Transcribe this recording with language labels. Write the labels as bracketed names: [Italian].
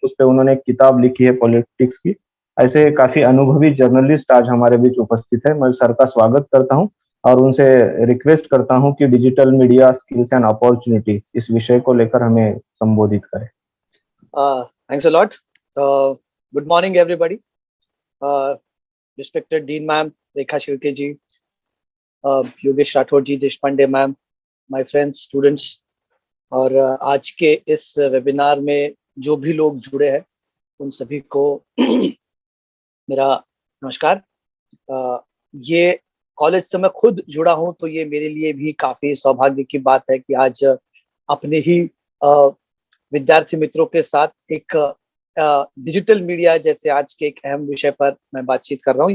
[Hindi] उस पे उन्होंने एक किताब लिखी है पॉलिटिक्स की। ऐसे काफी अनुभवी जर्नलिस्ट आज हमारे बीच उपस्थित है। मैं सर का स्वागत करता हूं और उनसे रिक्वेस्ट करता हूं कि digital media skills and opportunity इस विषय को लेकर हमें संबोधित करें। [English] Thanks a lot. Good morning, everybody. Respected Dean ma'am, Rekha Shirke ji, Yogesh Rathod ji, Deshpande ma'am, my friends, students. [Hindi] और आज के इस वेबिनार में जो भी लोग जुड़े हैं उन सभी को मेरा नमस्कार। ये कॉलेज से मैं खुद जुड़ा हूं तो ये मेरे लिए भी काफी सौभाग्य की बात है कि आज अपने ही विद्यार्थी मित्रों के साथ एक डिजिटल मीडिया जैसे आज के एक अहम विषय पर मैं बातचीत कर रहा हूँ।